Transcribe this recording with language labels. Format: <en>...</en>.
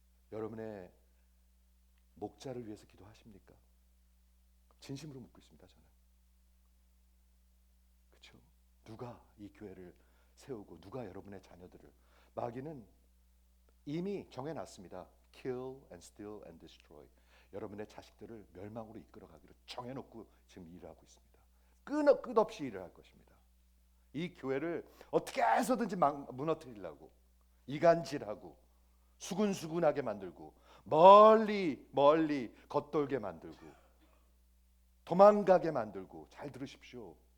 <ko>여러분의 목자를 위해서 기도하십니까? 진심으로 묻고 있습니다. 저는. 그렇죠? 누가 이 교회를 세우고 누가 여러분의 자녀들을, 마귀는 이미 정해놨습니다.</ko> <en>Kill and steal and destroy.</en> <ko>여러분의 자식들을 멸망으로 이끌어가기로 정해놓고 지금 일을 하고 있습니다. 끝없이 일을 할 것입니다. 이 교회를 어떻게 해서든지 무너뜨리려고 이간질하고 수군수군하게 만들고 멀리 겉돌게 만들고 도망가게 만들고, 잘 들으십시오.</ko>